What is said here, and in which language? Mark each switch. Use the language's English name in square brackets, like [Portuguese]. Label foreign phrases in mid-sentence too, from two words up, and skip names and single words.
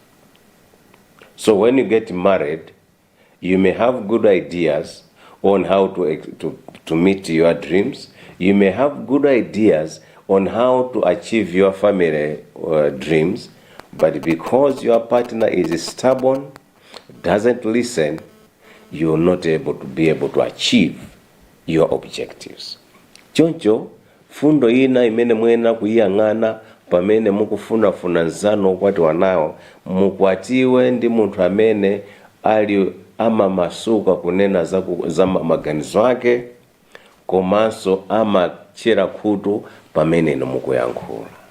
[English] So when you get married, you may have good ideas on how to meet your dreams. You may have good ideas on how to achieve your family dreams, but because your partner is stubborn, doesn't listen, you're not able to achieve your objectives. [Nyanja] Choncho fundo ina imene mwena kuyang'ana pamene mukufunafuna nzano okwatiwa nawo, mukwatiwe ndi munthu amene ali amamasuka kunena za maganizo ake, komanso amachera khutu pamene ino mukuyankhula.